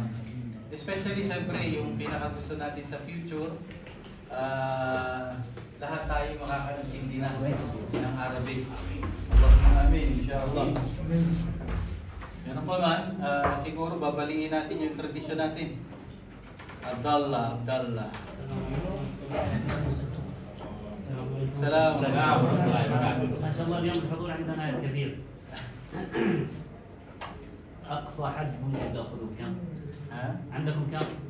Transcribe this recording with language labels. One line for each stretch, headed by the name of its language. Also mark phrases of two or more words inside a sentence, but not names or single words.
Filipino: Especially, siyempre, yung pinakagusto natin sa future, lahat tayo makakaintindi na ng Arabic.
Arabic: آمين، إن شاء الله.
Filipino: Yan po man, siguro babaliin natin yung tradisyon natin.
Arabic: Abdallah. السلام ما شاء الله اليوم الحضور عندنا كبير. اقصى حد ممكن تاخذه كم؟ عندكم كم؟